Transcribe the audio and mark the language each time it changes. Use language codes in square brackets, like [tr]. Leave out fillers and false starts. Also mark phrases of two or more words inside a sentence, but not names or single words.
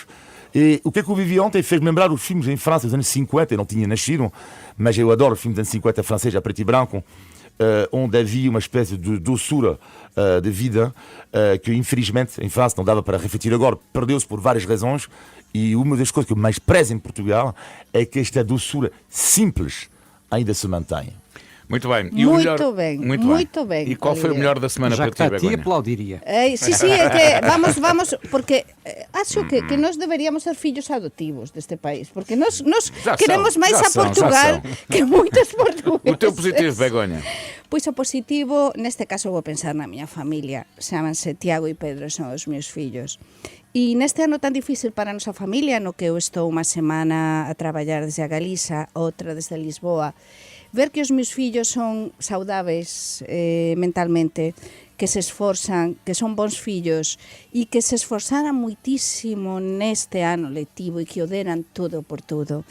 [pt] E o que é que eu vivi ontem fez-me lembrar os filmes em França dos anos 50, eu não tinha nascido, mas eu adoro os filmes dos anos 50 francês, a preto e branco, onde havia uma espécie de doçura de vida que infelizmente em França não dava para refletir agora, perdeu-se por várias razões, e uma das coisas que eu mais prezo em Portugal é que esta doçura simples ainda se mantém. Muito bem. Muito o melhor... bem, Muito muito bem, E qual foi o Olivier. melhor da semana Já para que ti, está a ti, Begonha? aplaudiria. [gl] Sí, é que vamos, porque acho que nós deberíamos ser fillos adotivos deste país, porque nós [pt] Já [gl] queremos [pt] são, [gl] máis [pt] já [gl] a [pt] são, [gl] Portugal [pt] já são. [gl] que moitos portugueses. [pt] O teu positivo, Begonha? [gl] Pois o positivo, neste caso vou pensar na miña familia, chamanse Tiago e Pedro, son os meus fillos. E neste ano tan difícil para a nosa familia, no que eu estou unha semana a traballar desde a Galiza, outra desde Lisboa, ver que os meus fillos son saudáveis mentalmente, que se esforzan, que son bons fillos e que se esforzaran moitísimo neste ano lectivo e que o deran todo por todo.